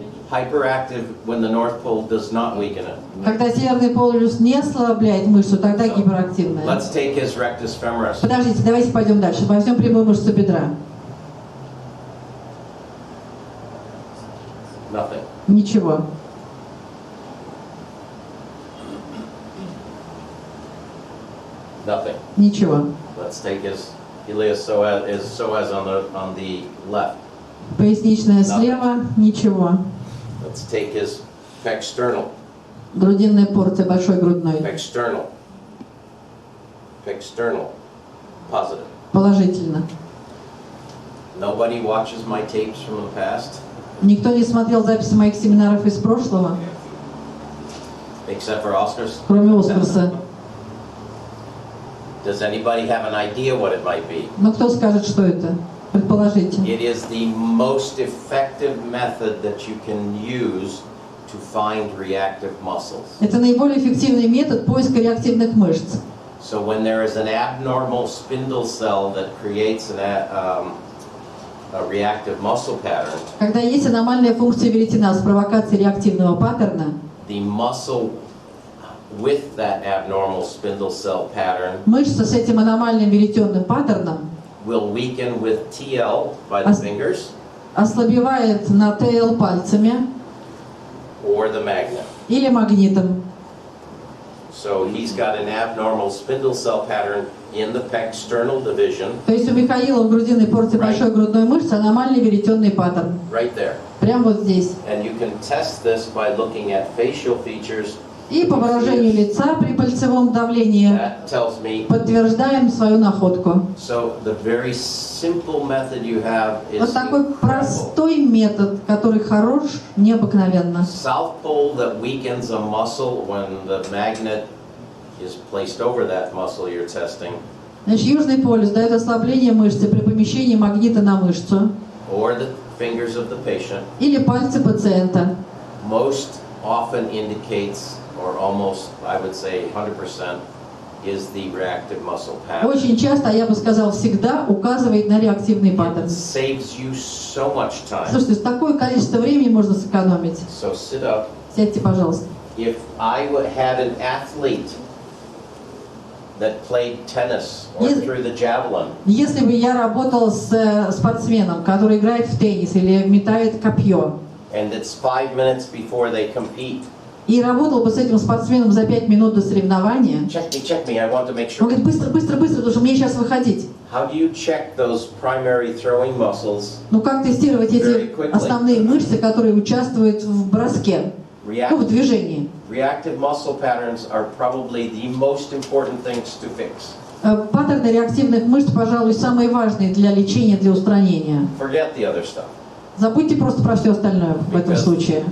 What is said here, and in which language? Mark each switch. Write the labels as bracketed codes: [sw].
[en] Hyperactive when the north pole does not weaken it. [ru] Когда северный полюс не ослабляет мышцу, тогда гиперактивная. [en] Let's take his rectus femoris. [ru] Подождите, давайте пойдем дальше. Возьмем прямую мышцу бедра. [en] Nothing. [ru] Ничего. [en] Nothing. [ru] Ничего. [en] Let's take his iliopsoas on the left. [ru] Поясничная слева. Ничего. [en] Let's take his pecsternal. [ru] Грудинная порция, большой грудной. [en] Pecsternal. Pecsternal. Positive. [ru] Положительно. [en] Nobody watches my tapes from the past. [ru] Никто не смотрел записи моих семинаров из прошлого, [en] Except for Oscars. [ru] кроме Оскарса. [en] Does anybody have an idea what it might be? [ru] Но кто скажет, что это? Предположите. [en] It is the most effective method that you can use to find reactive muscles. [ru] Это наиболее эффективный метод поиска реактивных мышц. [en] So when there is an abnormal spindle cell that creates a reactive muscle pattern, [ru] Когда есть аномальная функция веретена с провокацией реактивного паттерна, [en] the muscle with that abnormal spindle cell pattern [ru] мышца с этим аномальным веретенным паттерном [en] will weaken with TL by the fingers [ru] ослабевает на ТЛ пальцами [en] or the magnet. [ru] или магнитом. [en] So he's got an abnormal spindle cell pattern in the pecsternal division. [ru] То есть у Михаила в грудинной порции большой грудной мышцы аномальный веретенный паттерн. [en] Right there. [ru] Прямо вот здесь. [en] And you can test this by looking at facial features. [ru] И по выражению лица при пальцевом давлении [en] That tells me. [ru] подтверждаем свою находку. [en] So the very simple method you have is [ru] Вот такой простой метод, который хорош необыкновенно. [en] south pole that weakens a muscle when the magnet is placed over that muscle you're testing. [ru] Значит, южный полюс дает ослабление мышцы при помещении магнита на мышцу [en] Or the fingers of the patient. [ru] или пальцы пациента. [en] Most often indicates, or almost, I would say 100%, is the reactive muscle pattern. [ru] Очень часто, а я бы сказал всегда, указывает на реактивный паттерн. [en] Saves you so much time. [ru] Слушайте, такое количество времени можно сэкономить. [en] So sit up. [ru] Сядьте, пожалуйста. [en] If I had an athlete that played tennis or threw the javelin, [ru] Если бы я работал с спортсменом, который играет в теннис или метает копье, [en] and it's 5 minutes before they compete. [ru] и работал бы с этим спортсменом за 5 минут до соревнования, [en] Check me, I want to make sure. [ru] он говорит, быстро, быстро, быстро, потому что мне сейчас выходить. [en] How do you check those primary throwing muscles? [ru] Ну как тестировать эти основные мышцы, которые участвуют в броске, ну, в движении? [en] Reactive muscle patterns are probably the most important things to fix. [ru] Паттерны реактивных мышц, пожалуй, самые важные для лечения, для устранения. [en] Forget the other stuff. [ru] Забудьте просто про все остальное в этом случае.